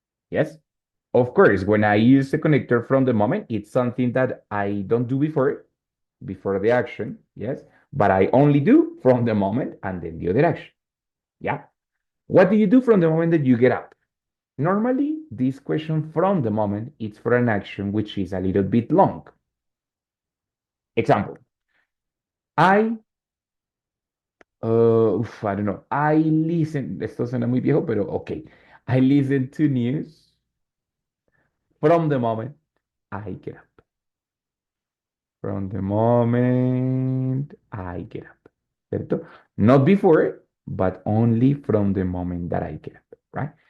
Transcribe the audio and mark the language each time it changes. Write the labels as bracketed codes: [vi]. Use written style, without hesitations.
[en] Yes? Of course, when I use the connector from the moment, it's something that I don't do before the action, yes? But I only do from the moment and then the other action. Yeah? What do you do from the moment that you get up? Normally, this question from the moment is for an action which is a little bit long. Example, I, I don't know, I listen, [es] esto suena muy viejo, pero okay. [en] I listen to news from the moment I get up. From the moment I get up. ¿Cierto? Not before, but only from the moment that I get up, right?